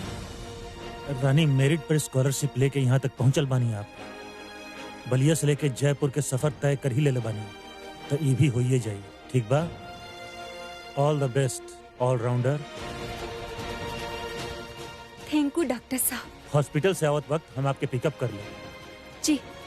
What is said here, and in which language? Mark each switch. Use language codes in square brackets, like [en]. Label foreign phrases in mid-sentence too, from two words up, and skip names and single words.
[bho] रानी मेरिट पर स्कॉलरशिप लेके यहाँ तक पहुंचल बानी। आप बलिया से लेके जयपुर के सफर तय कर ही ले बानी, तो ये भी होइए जाई। ठीक बा? [en] all the best allrounder. thank you doctor साहब। [bho] हॉस्पिटल से आवत वक्त हम आपके पिकअप कर ले। जी